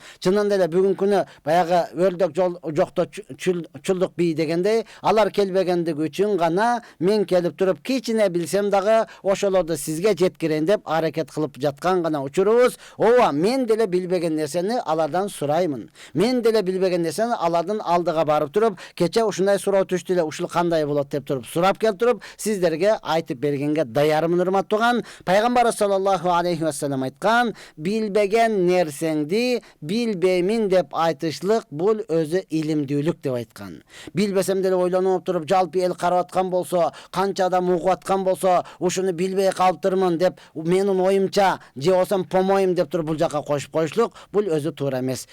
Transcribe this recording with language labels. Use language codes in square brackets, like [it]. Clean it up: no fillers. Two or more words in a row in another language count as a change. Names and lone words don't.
[ky] Чынында эле бүгүнкү күнү баягы өрдөк жокто чулдук бий дегендей, алар келбегендиги үчүн гана мен келип туруп кичине билсем дагы ошолорду сизге жеткирейин деп аракет кылып жаткан гана учурубуз. Ооба, мен деле билбеген нерсени алардан сураймын. Мен деле билбеген нерсени алардын алдыга барып туруп, кече ушундай суроо түштү эле, ушул кандай болот деп туруп сурап келип туруп, сиздерге айтып бергенге даярмын, урматтууган. Пайгамбар [ar] صلى الله عليه وسلم [ky] айткан, билбеген нерсеңди билбеймин деп айтышлык бул өзү илимдүүлүк деп айткан. Билбесем деле ойлонуп туруп, жалпы эл карап аткан болсо, канча адам угуп аткан болсо, ушуну билбей калыптырмын деп, менин оюмча, же болсом помоюм деп туруп бул жака коюп коюшлук, бул өзү туура эмес.